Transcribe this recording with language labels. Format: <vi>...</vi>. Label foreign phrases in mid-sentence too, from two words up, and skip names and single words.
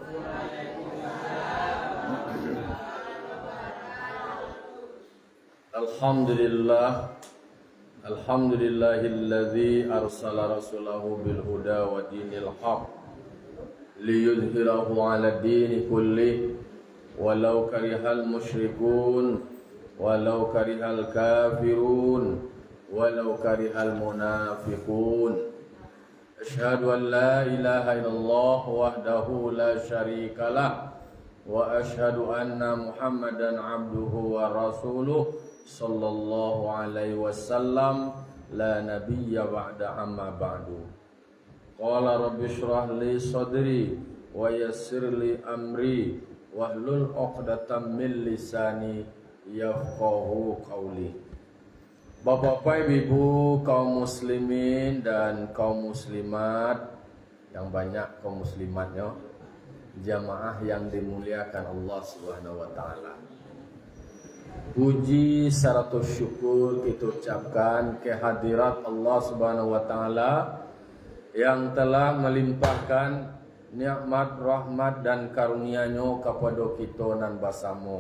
<ar>الحمد لله الذي أرسل رسوله بالهدى ودين الحق ليظهره على الدين كله ولو كره المشركون ولو كره الكافرون ولو كره المنافقون. أشهد أن لا إله إلا الله وحده لا شريك له وأشهد أن محمدا عبده ورسوله صلى الله عليه وسلم لا نبي بعد أما بعد. قال رب اشرح لي صدري ويسر لي أمري واحلل عقدة من لساني يفقهوا قولي.</ar> <id>Bapak-bapak, ibu, kaum muslimin dan kaum muslimat, yang banyak kaum muslimatnya, jamaah yang dimuliakan Allah</id> <ar>سبحانه وتعالى.</ar> <id>Puji serta syukur kita ucapkan kehadirat Allah</id> <ar>سبحانه وتعالى</ar> <id>yang telah melimpahkan nikmat, rahmat dan karunia-Nya kepada kita nan basamu.</id>